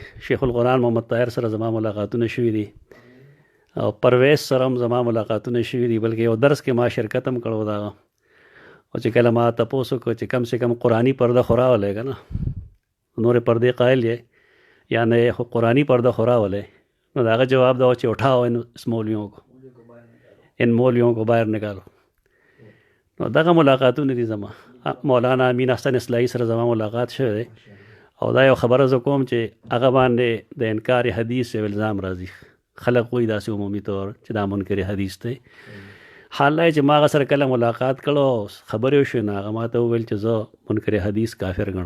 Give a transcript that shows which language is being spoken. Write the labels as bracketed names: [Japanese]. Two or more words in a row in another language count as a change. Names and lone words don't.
[Pashto] شیخ القرآن محمد طاهر سره زما ملاقاتونه شوي دي او پرویز سره هم زما ملاقاتونه شوي دي. بلکې یو درس کې ما شرکت هم کړو دا او چې کله ما تپوس وکړو چې [Urdu] کم سے کم [Pashto] قرآني پرده خو راولی که نه نورې پردې قایل یې یا نه خو قرآني پرده خو راولی نو د هغه جواب دا و چې [Urdu] اٹھاؤ اس مولویوں کو ان مولویوں کو باہر نکالو. [Pashto] نو دغه ملاقاتونه دي زما. مولانا امین احسن اصلاحي سره زما ملاقات شوی دی او دا یو خبره زه کوم چې هغه باندې د انکار حدیث یو الزام راځي. خلق وایي داسې عمومي طور چې دا منکر حدیث دی. حال چې ما هغه سره کله ملاقات کړو خبرې وشوې نو هغه ما ته وویل چې زه منکر حدیث کافر ګڼم.